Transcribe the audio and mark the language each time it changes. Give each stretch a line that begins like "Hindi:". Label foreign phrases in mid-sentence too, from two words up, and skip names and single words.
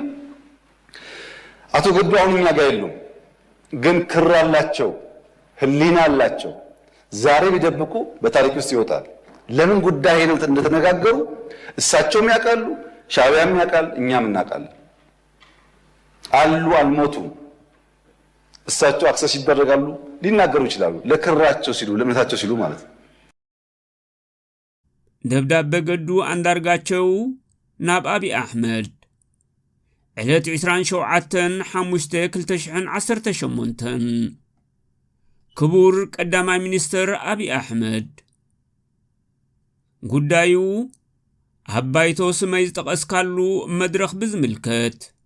Amharic: አቶ ገዱ አሁን እኛ ጋር የሉም ግን ክር አላቸው ህሊና አላቸው ዛሬ ቢደብቁ በታሪክ ውስጥ ይወጣል ለምን ጉዳይ ነው እንደተነጋገሩ እሳቸውም ያውቃሉ ሻዕቢያም ያውቃል እኛም እናውቃለን አሉ አልሞቱም እሳቸው አክሰስ ይደረጋሉ ሊናገሩ ይችላሉ ለክራቸው ሲሉ ለምነታቸው ሲሉ ማለት ነው
Tigrinya: ደብዳቤ ገዱ አንዳርጋቸው ናብ አቢ አህመድ ዕለት 27/5/2018 ክቡር ቀዳማይ ሚኒስትር አቢ አህመድ ጉዳዩ አባይቶ ስመይ ተቀስካሉ መድረኽ ብዝምልከት